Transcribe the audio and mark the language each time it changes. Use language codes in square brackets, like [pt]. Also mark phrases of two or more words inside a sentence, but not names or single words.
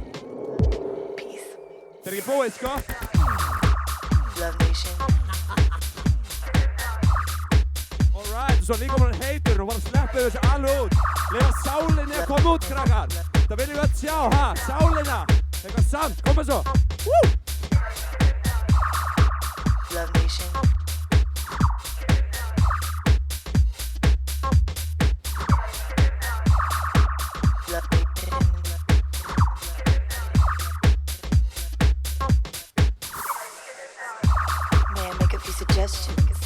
[is] Þetta ekki búið, sko? Love Nation. Alright, svo líka mann heitur og bara sleppa þessu alveg út. Lefa sálinni að koma út, krakkar. Það viljum við að sjá, ha? Sálina. Eitthvað samt, koma svo. Woo! Love Nation. Love Nation. [en] May I make a few suggestions?